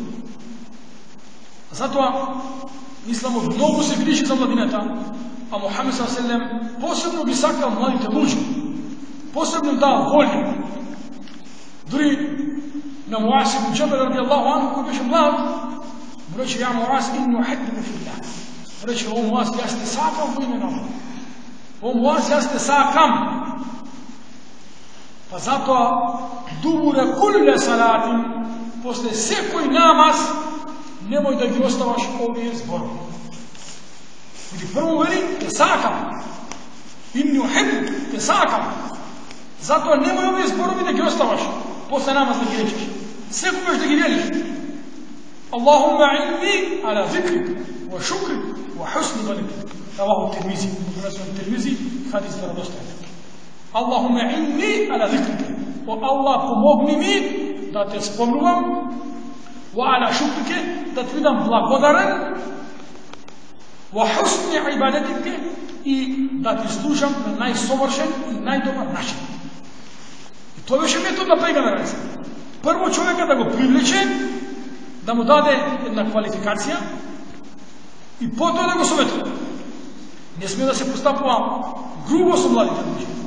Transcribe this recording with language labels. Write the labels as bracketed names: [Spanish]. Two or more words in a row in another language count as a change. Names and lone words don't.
[Macedonian] Затоа Исламот многу се грижи за младината, а Мухамед ﷺ посебно ги сакал младите луѓе, посебно им дава волја. Дури на Муаз ибн Џабел [Arabic] رضي الله عنه, [Macedonian] кој беше млад, му рече: [Arabic] "يا معاذ إني أحبك في الله." [Macedonian] Рече: "О Муаз, јас те сакам во име на Аллах. О Муаз, јас те сакам." Па затоа [Arabic] دبر كل صلاة, [Macedonian] после секој намаз, немој да ги оставаш овие зборови. Или прво вели: "Те сакам." [Arabic] إني أحبك, [Macedonian] те сакам. Затоа немој овие зборови да ги оставаш после намаз да ги речеш. Секогаш да ги велиш. [Arabic] اللهم إني على ذكرك وشكرك وحسن عبادتك. رواه الترمذي. [Macedonian] Тирмизи, хадис веродостоен. [Arabic] اللهم إني على ذكرك. О Аллах, [Macedonian] помогни ми да те спомнувам, [Arabic] وعلى شكرك, [Macedonian] да ти бидам благодарен, [Arabic] وحسن عبادتك, [Macedonian] и да ти служам на најсовршен и најдобар начин. Тоа беше метод на пејгамберот. Прво човека да го привлече, да му даде една квалификација и потоа да го советува. Не сме да се постапува грубо со младите луѓе.